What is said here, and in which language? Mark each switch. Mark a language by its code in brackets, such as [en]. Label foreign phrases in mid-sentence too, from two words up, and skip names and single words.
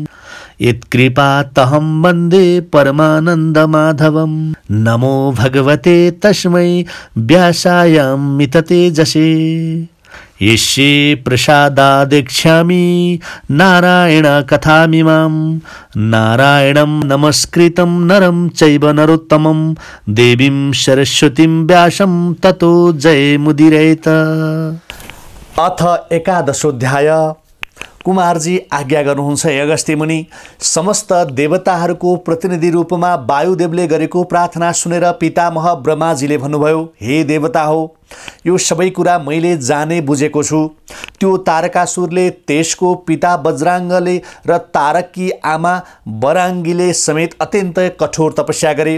[sa] यत्कृपातहं वन्दे परमानन्दमाधवं नमो भगवते तस्मै व्यासायामिततेजसे यस्य प्रसादादेक्ष्यामि नारायण कथामिमां नारायणं नमस्कृतं नरं चैव नरोत्तमं देवीं सरस्वतीं व्यासं ततो जयमुदीरयेत। अथ एकादशोऽध्याय। [ne] कुमारजी आज्ञा गर्नुहुन्छ हे अगस्त्य मुनि। समस्त देवताहरूको प्रतिनिधि रूपमा वायुदेवले गरेको प्रार्थना सुनेर पितामह ब्रह्माजीले भन्नुभयो, हे देवता हो, यो सबै कुरा मैले जाने बुझेको छु। त्यो तारकासुरले त्यसको पिता वज्राङ्गले र तारककी आमा वराङ्गीले समेत अत्यन्तै कठोर तपस्या गरे।